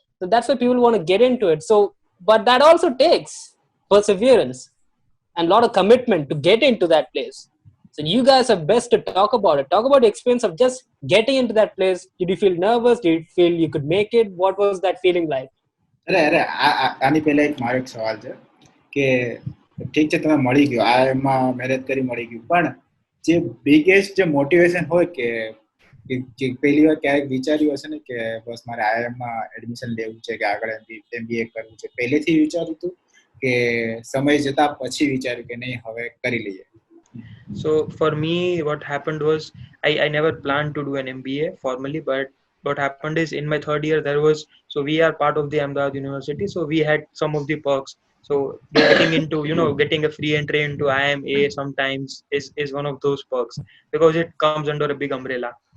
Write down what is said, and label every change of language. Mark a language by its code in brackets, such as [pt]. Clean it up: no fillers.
[en] So that's why people want to get into it. So, but that also takes perseverance and a lot of commitment to get into that place. So you guys are best to talk about it. Talk about the experience of just getting into that place. Did you feel nervous? Did you feel you could make it? What was that feeling like? [gu] અરે અરે આની પહેલા એક મારો એક સવાલ છે કે ઠીક છે તમે મળી ગયો આ એમાં મહેનત કરી મળી ગયું પણ જે બિગેસ્ટ જે મોટિવેશન હોય કે પહેલી વાર ક્યારેક વિચાર્યું હશે ને કે બસ મારે આઈઆઈએમમાં એડમિશન લેવું છે કે આગળ એમબીએ કરવું છે પહેલેથી વિચાર્યું હતું કે સમય જતા પછી વિચાર્યું કે નહીં હવે કરી લઈએ. [en] So for me, what happened was I never planned to do an MBA formally, but what happened is in my third year there was, so we are part of the Ahmedabad University, so we had some of the perks. So getting into getting a free entry into IMA sometimes is one of those perks, because it comes under a big umbrella.